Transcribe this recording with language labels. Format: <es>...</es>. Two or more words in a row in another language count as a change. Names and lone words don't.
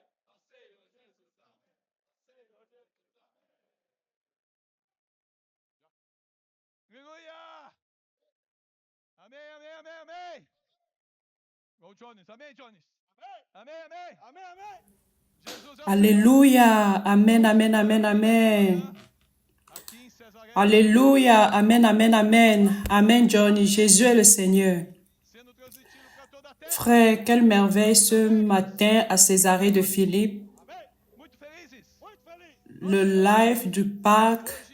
<pt>Ó Senhor Jesus, amém. Ó Senhor Jesus, amém. Aleluia! Amém, amém, amém, amém. Ô Jones, amém, Jones. Amém, amém, amém, amém. Jesus é o</pt> <fr>Alléluia. Amen, amen, amen, amen. Alléluia. Amen, amen, amen. Amen, Johnny. Jésus est le Seigneur. Frère, quelle merveille ce matin à Césarée de Philippe. Le live du Pâques.</fr>